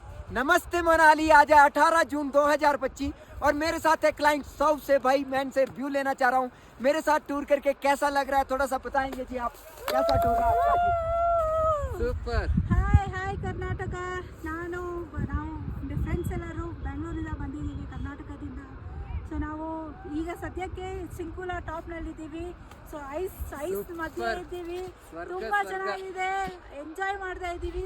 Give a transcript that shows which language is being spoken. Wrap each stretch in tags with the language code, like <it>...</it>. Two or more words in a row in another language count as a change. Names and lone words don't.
<hi>नमस्ते मनाली। आज है 18 जून 2025 और मेरे साथ है</hi> <en>client south</en> <hi>से। भाई मैं इनसे रिव्यू लेना चाह रहा हूँ, मेरे साथ टूर करके कैसा लग रहा है थोड़ा सा बताएंगे जी आप, कैसा टूर रहा आपका जी?</hi> <kn>ಸೂಪರ್. ಹಾಯ್ ಕರ್ನಾಟಕ. ನಾವು ಫ್ರೆಂಡ್ಸ್ ಎಲ್ಲರೂ ಬೆಂಗಳೂರಿಂದ ಬಂದಿದ್ದೀವಿ, ಕರ್ನಾಟಕದಿಂದ. ಸೊ ನಾವು ಈಗ ಸದ್ಯಕ್ಕೆ ಸಿಂಕುಲಾ ಟಾಪ್ನಲ್ಲಿದ್ದೀವಿ. ಸೊ ಐಸ್ ಮಧ್ಯೆ ಇದ್ದೀವಿ. ತುಂಬ ಚೆನ್ನಾಗಿದೆ, ಎಂಜಾಯ್ ಮಾಡ್ತಾ ಇದ್ದೀವಿ.</kn>